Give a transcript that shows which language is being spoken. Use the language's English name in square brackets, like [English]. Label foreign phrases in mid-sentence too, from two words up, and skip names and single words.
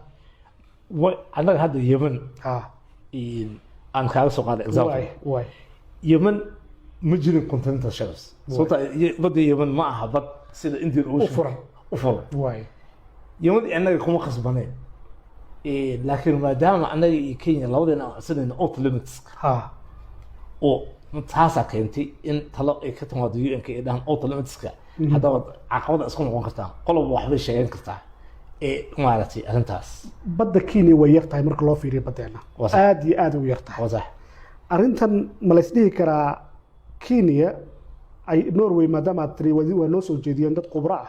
[Somali] anaga hadda yemen aan kaaga soo qaaday example waay yemen ma jirin [English] continental shelves [Somali] sababta badda yemen ma aha bad sida Indian Ocean u furan waay yemen anaga kuma qasbaneen laakiin maadaama anaga iyo Kenya labadeena aan codsanayno [English] out limits [Somali] oo taasa keentay in talo ay ka timaado UN-ka ee dhahan [English] out limits-ka [Somali] haddaba caqabada isku noqon kartaa qolob waxbay sheegan kartaa maaragtay arrintaas badda Kenya way yartahay marka loo fiiriyo badeena aad iyo aad u yartahay wasax arrintan ma la isdhihi karaa Kenya ay Norway maadaama tiri waa noo soo jeediyeen dad khubro ah